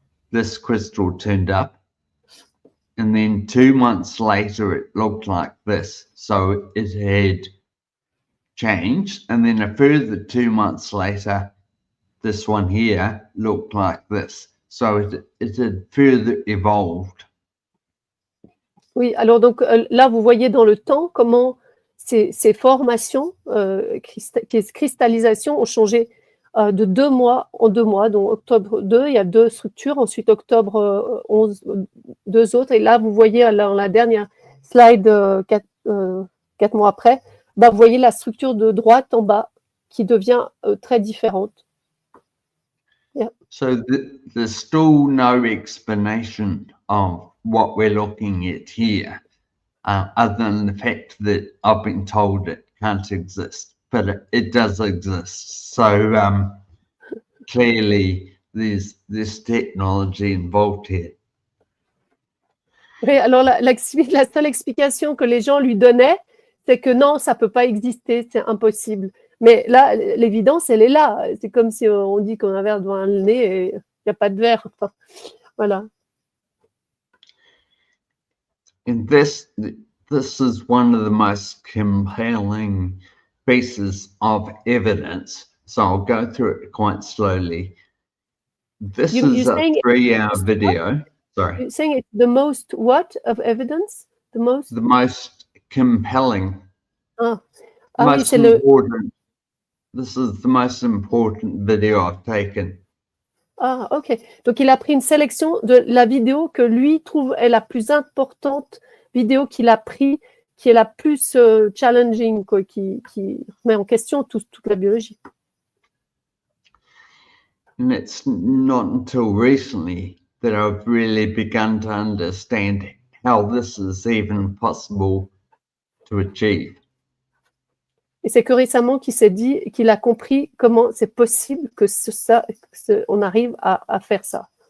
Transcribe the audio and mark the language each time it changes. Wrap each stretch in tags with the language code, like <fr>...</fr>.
<en>this crystal turned up, and then 2 months later it looked like this. So it had changed, and then a further 2 months later this one here looked like this. So it had further evolved.</en> <fr>Oui, alors donc là, vous voyez dans le temps comment ces formations, cristallisations ont changé de 2 mois en 2 mois. Donc octobre 2, il y a 2 structures, ensuite octobre 11, 2 autres. Et là, vous voyez dans la dernière slide, 4 mois après, bah, vous voyez la structure de droite en bas qui devient très différente.</fr> <en>Yeah. So there's still no explanation of what we're looking at here, other than the fact that I've been told it can't exist, but it does exist. So clearly there's this technology involved here.</en> <fr>Oui, alors la seule explication que les gens lui donnaient, c'est que non, ça ne peut pas exister, c'est impossible. Mais là, l'évidence, elle est là. C'est comme si on dit qu'on a un verre devant le nez et il n'y a pas de verre. Enfin, voilà.</fr> <en>And this is one of the most compelling pieces of evidence. So I'll go through it quite slowly. This is a 3-hour video. What? Sorry. You're saying it's the most what of evidence? The most compelling. Most important. This is the most important video I've taken. Ah, ok.</en> <fr>Donc, il a pris une sélection de la vidéo que lui trouve est la plus importante vidéo qu'il a pris, qui est la plus challenging, quoi, qui met en question toute la biologie.</fr> <en>And it's not until recently that I've really begun to understand how this is even possible to achieve.</en> <fr>Et c'est que récemment qu'il s'est dit, qu'il a compris comment c'est possible que on arrive à faire ça.</fr>